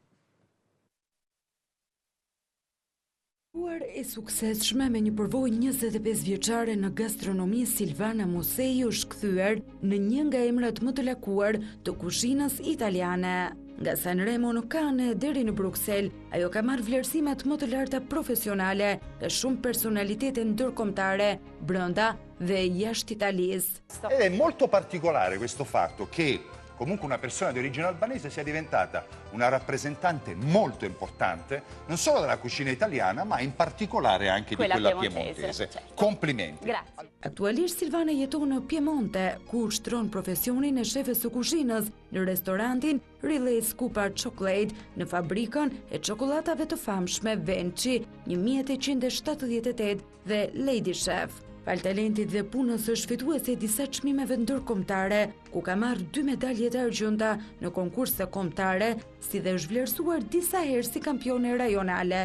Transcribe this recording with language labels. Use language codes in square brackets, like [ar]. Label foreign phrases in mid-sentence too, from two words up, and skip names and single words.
[sq] E suksesshme me një përvojë 25 vjeçare në gastronomi, Silvana Musei është kthyer në një nga emrat më të lakuar të kuzhinës italiane. Nga Sanremo në Cannes deri në Bruxelles, ajo ka marrë vlerësimet më të larta profesionale nga shumë personalitete ndërkombëtare brenda dhe jashtë Italisë. [it] Ed è molto particolare questo fatto che comunque una persona di origine albanese sia diventata una rappresentante molto importante non solo della cucina italiana ma in particolare anche di quella piemontese. Certo. Complimenti. Grazie. [sq] Aktualisht Silvana jeton në Piemonte, ku ushtron profesionin e shefes së kuzhinës në restorantin Relays Cooper Chocolate në fabrikën e çokoladave të famshme Venci 1878 dhe Lady Chef. Pal talentit dhe punës është fituese e disa çmimeve ndërkombëtare, ku ka marrë 2 medalje të argjënta në konkurse kombëtare, si dhe është vlerësuar disa herë si kampione rajonale.